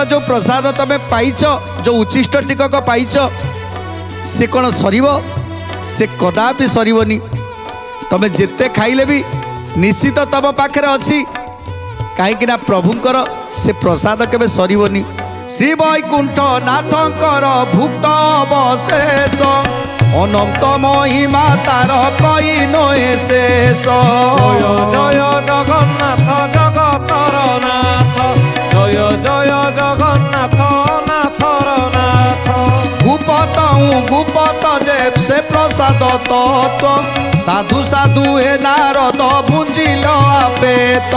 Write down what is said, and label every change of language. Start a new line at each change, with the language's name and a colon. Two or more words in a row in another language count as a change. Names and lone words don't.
Odia: ଯେଉଁ ପ୍ରସାଦ ତମେ ପାଇଛ ଯେଉଁ ଉଚ୍ଚିଷ୍ଟ ଟିକକ ପାଇଛ ସେ କ'ଣ ସରିବ ସେ କଦାପି ସରିବନି ତମେ ଯେତେ ଖାଇଲେ ବି ନିଶ୍ଚିତ ତମ ପାଖରେ ଅଛି କାହିଁକିନା ପ୍ରଭୁଙ୍କର ସେ ପ୍ରସାଦ କେବେ ସରିବନି ଶ୍ରୀ ବୈକୁଣ୍ଠ ନାଥଙ୍କର ଭୁକ୍ତ ଅବଶେଷ ଅନନ୍ତ ମହିମା ତାର କହି ନଏ ଶେଷ ଜୟ ଜୟ ଜଗନ୍ନାଥ ଜଗତର ନାଥ ଜୟ ଜୟ ଜଗନ୍ନାଥ ନାଥର ନାଥ ଗୁପତ ଗୁପତ ଯେ ସେ ପ୍ରସାଦ ତତ୍ତ୍ୱ ସାଧୁ ସାଧୁ ହେ ନାରଦ ଭୁଞ୍ଜିଲ ଆପେ ତୋ